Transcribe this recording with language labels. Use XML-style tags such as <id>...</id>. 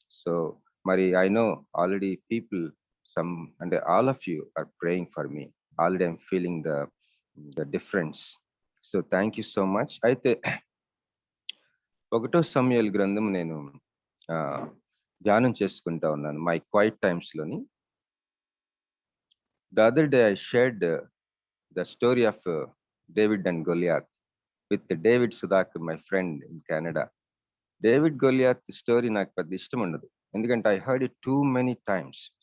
<en>So మరి I know already people, some and all of you are praying for me. Already I'm feeling the difference. So thank you so much.</en> <te>అయితే 1 సమూయేలు గ్రంథం నేను ధ్యానం చేసుకుంటా ఉన్నాను</te> <en>My quiet టైమ్స్లోని. The other day I shared the story of David and Goliath with David Sudhakar, my friend in Canada.</en> <te>David Goliath story నాకు పెద్ద ఇష్టం ఉండదు, ఎందుకంటే</te> <en>I heard it too many times.</en>